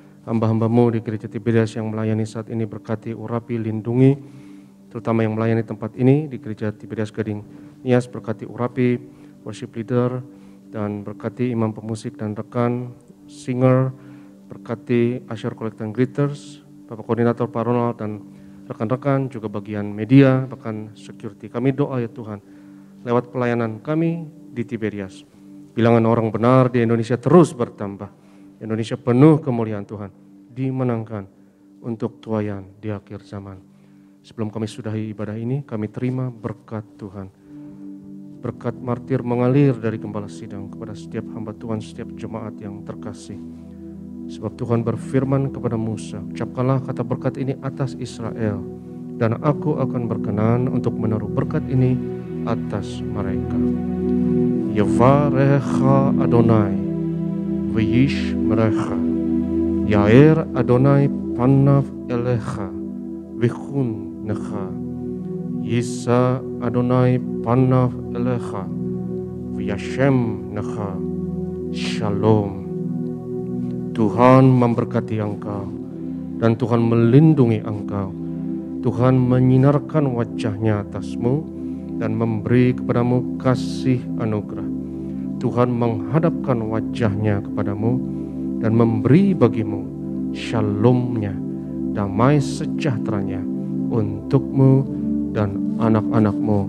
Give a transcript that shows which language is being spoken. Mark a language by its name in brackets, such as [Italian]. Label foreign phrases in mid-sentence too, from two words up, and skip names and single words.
[Indonesian] Hamba-hamba-Mu di gereja Tiberias yang melayani saat ini, berkati, urapi, lindungi, terutama yang melayani tempat ini di gereja Tiberias Gading Nias, berkati, urapi, [English] worship leader, [Indonesian] dan berkati imam pemusik dan rekan singer, berkati [English] usher, collector, and greeters, [Indonesian] Bapak Koordinator Pak Ronald dan rekan-rekan, juga bagian media, bahkan security. Kami doa ya Tuhan, lewat pelayanan kami di Tiberias, bilangan orang benar di Indonesia terus bertambah. Indonesia penuh kemuliaan Tuhan, dimenangkan untuk tuaian di akhir zaman. Sebelum kami sudahi ibadah ini, kami terima berkat Tuhan. Berkat martir mengalir dari Gembala Sidang kepada setiap hamba Tuhan, setiap jemaat yang terkasih. Sebab Tuhan berfirman kepada Musa, ucapkanlah kata berkat ini atas Israel, dan aku akan berkenan untuk menaruh berkat ini atas mereka. [Hebrew] יברכך יהוה וישמרך יאר יהוה פניו אליך ויחנך ישא יהוה פניו אליך וישם לך שלום. [Indonesian] Tuhan memberkati engkau, dan Tuhan melindungi engkau. Tuhan menyinarkan wajah-Nya atasmu, dan memberi kepadamu kasih anugerah. Tuhan menghadapkan wajah-Nya kepadamu, dan memberi bagimu shalom-Nya, damai sejahtera-Nya untukmu dan anak-anakmu.